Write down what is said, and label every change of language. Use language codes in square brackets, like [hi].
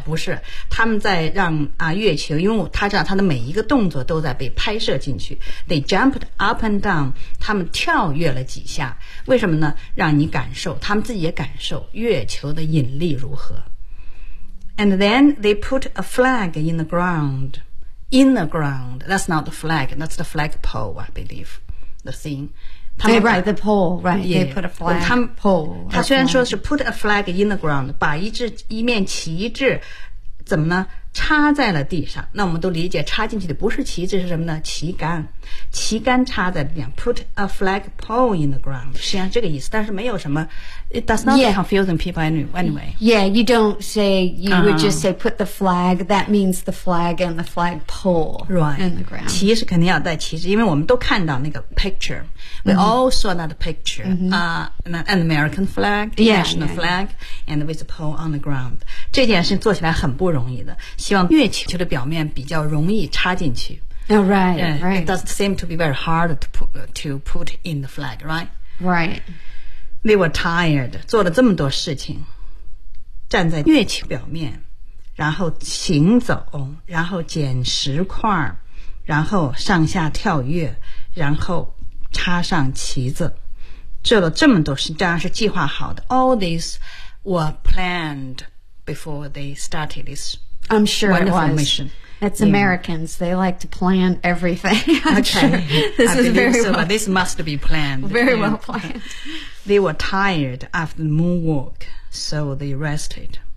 [zh] 不是，他们在让月球，因为他知道他的每一个动作都在被拍摄进去。 [en] They jumped up and down， [zh] 他们跳跃了几下，为什么呢？让你感受，他们自己也感受月球的引力如何。 [en] And then they put a flag in the ground. In the ground, that's not the flag, that's the flagpole, I believe, the thing. Right, the pole, right, yeah, they put a flag, pole. [zh] 他虽然说是 [en] put a flag in the ground, [zh] 把一面旗帜怎么呢插在了地上，那我们都理解插进去的不是旗子，是什么呢？旗杆，旗杆插在地上。 [en] Put a flag pole in the ground， [zh] 实际上这个意思，但是没有什么。 [en] It does not yeah, confusing people anyway. Yeah, you don't say. You would just say put the flag. That means the flag and the flag pole. Right. In the ground. [zh] 旗是肯定要带旗子，因为我们都看到那个 picture. [en] We all saw that picture. An American flag, national flag, and with a pole on the ground. [zh] 这件事做起来很不容易的。希望月球的表面比较容易插进去。 [en] Oh, right, right. It doesn't seem to be very hard to put in the flag, right? Right. They were tired. [zh] 做了这么多事情，站在月球表面，然后行走，然后捡石块，然后上下跳跃，然后插上旗子，做了这么多事，当然是计划好的。 [en] All these were planned before they started this. I'm sure、 Wonderful、 Mission. It's Americans. They like to plan everything. Okay. This is very well. But this must be planned. Very well planned. They were tired after the moonwalk, so they rested.